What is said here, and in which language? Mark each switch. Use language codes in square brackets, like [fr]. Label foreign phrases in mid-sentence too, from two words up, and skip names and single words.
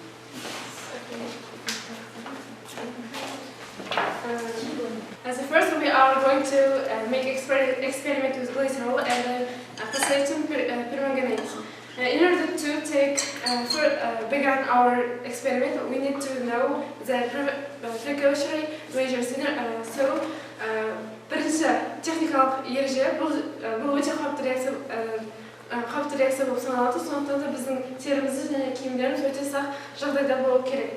[en] As a first, we are going to make experiment with glycerol and potassium permanganate. In order to begin our experiment, we need to know the precautionary measures. So, [kk] бірінші техникалық ереже бұл өте қауіпті реакция болып саналады. Сондықтан да біздің терімізді және киімдеріміз өте сақ жағдайда болу керек.